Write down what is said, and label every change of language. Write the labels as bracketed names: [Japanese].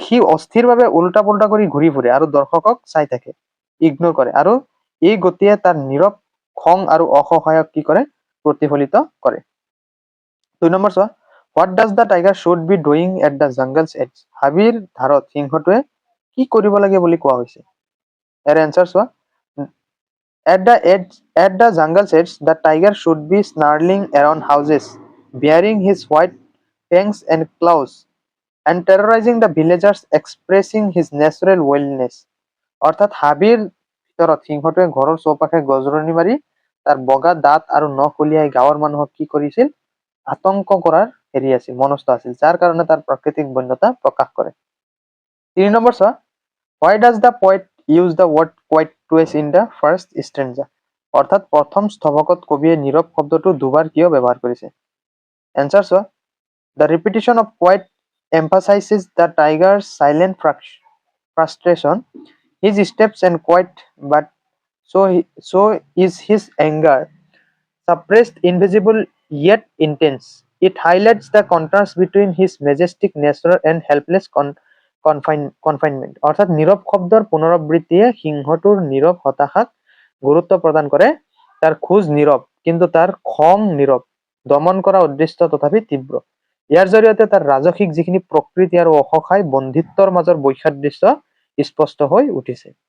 [Assamese] সি অস্থিৰভাৱে উল্টা পুল্টা কৰি ঘূৰি ফুৰে আৰু দৰ্শকক চাই থাকে, ইগনোৰ কৰে, আৰু এই গতিয়ে তাৰ নীৰৱ খং আৰু অসহায়ক কি কৰে, প্ৰতিফলিত কৰে। 2 নম্বৰ চোৱা, [English] What does the tiger should be doing at the jungle's edge. [Assamese] হাবিৰ ধাৰত সিংহটোৱে কি কৰিব লাগে বুলি কোৱা হৈছে? ইয়াৰ এনচাৰ চোৱা, [English] at the jungle's edge, the tiger should be snarling around houses, baring his white fangs and claws, and terrorizing the villagers, expressing his natural wildness. [Assamese] অৰ্থাৎ হাবিৰ ভিতৰত সিংহটোৱে ঘৰৰ চৌপাশে গজৰণি মাৰি তাৰ বগা দাঁত আৰু নখ উলিয়াই গাঁৱৰ মানুহক কি কৰিছিল, আতংক কৰাৰ আছিল, মনস্থ আছিল, যাৰ কাৰণে তাৰ প্ৰাকৃতিক বন্যতা প্ৰকাশ কৰে। 3 নম্বৰ চোৱা, [English] why does the poet use the word quiet twice in the first stanza? [Assamese] অৰ্থাৎ প্ৰথম স্থৱকত কবিয়ে নীৰৱ শব্দটো দুবাৰ কিয় ব্যৱহাৰ কৰিছে? এনচাৰ চোৱা, [English] the repetition of quiet emphasizes the tiger's silent frustration. His steps and quiet, but so is his anger, suppressed, invisible, yet intense. It highlights the contrast between his majestic nature and helpless confinement. [Assamese] অৰ্থাৎ নীৰৱ শব্দৰ পুনৰাবৃত্তিয়ে সিংহটোৰ নীৰৱ হতাশাক গুৰুত্ব প্ৰদান কৰে। তাৰ খোজ নীৰৱ কিন্তু তাৰ খং নীৰৱ, দমন কৰা উদ্দেশ্য তথাপি তীব্ৰ। ইয়াৰ জৰিয়তে তাৰ ৰাজসিক যিখিনি প্ৰকৃতি আৰু অসহায় বন্ধিত্বৰ মাজৰ বৈসাদৃশ্য স্পষ্ট হৈ উঠিছে।